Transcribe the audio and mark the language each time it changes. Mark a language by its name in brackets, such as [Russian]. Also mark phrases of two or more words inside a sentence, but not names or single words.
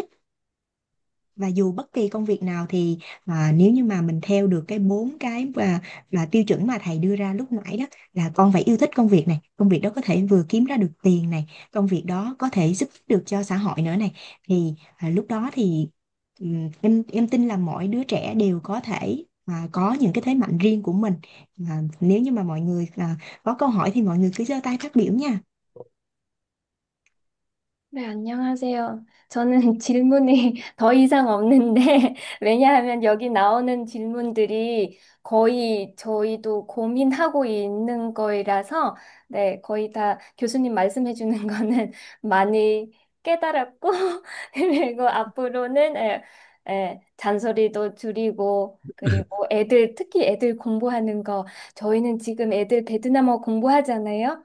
[Vietnamese] Và dù bất kỳ công việc nào thì nếu như mà mình theo được cái 4 cái và tiêu chuẩn mà thầy đưa ra lúc nãy đó, là con phải yêu thích công việc này, công việc đó có thể vừa kiếm ra được tiền này, công việc đó có thể giúp được cho xã hội nữa này, thì lúc đó thì em tin là mỗi đứa trẻ đều có thể có những cái thế mạnh riêng của mình. Nếu như mà mọi người có câu hỏi thì mọi người cứ giơ tay phát biểu nha. [Korean] 네, 안녕하세요. 저는 질문이 더 이상 없는데, 왜냐하면 여기 나오는 질문들이 거의 저희도 고민하고 있는 거라서, 네, 거의 다 교수님 말씀해 주는 거는 많이 깨달았고, 그리고 앞으로는, 잔소리도 줄이고, 그리고 특히 애들 공부하는 거, 저희는 지금 애들 베트남어 공부하잖아요.